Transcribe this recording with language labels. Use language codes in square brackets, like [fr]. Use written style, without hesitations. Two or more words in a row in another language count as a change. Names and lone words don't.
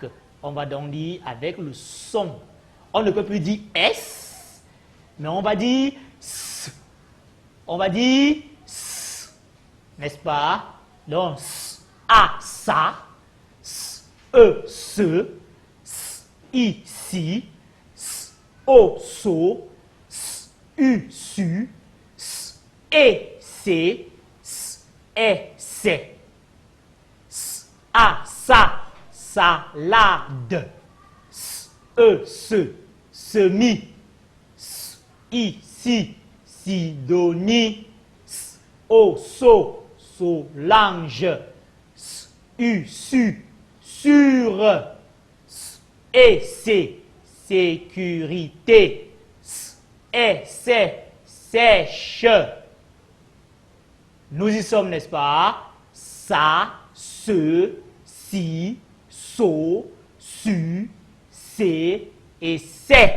[fr] On va donc lire avec le son. On ne peut plus dire S, mais on va dire S. On va dire S, n'est-ce pas? Donc, S, A, ça, S, E, ce, S, I, si, S, O, so, S, U, su, S, E, c'est, S, E, c'est, S, A, ça, salade, S, E, ce, semis, S, I, si, Sidonie, S, O, so, Solange, S, U, su, sur, S, E, c'est, sécurité, S, E, c'est, sèche. Nous y sommes, n'est-ce pas? Ça, ce, si, so, su, c'est et c'est.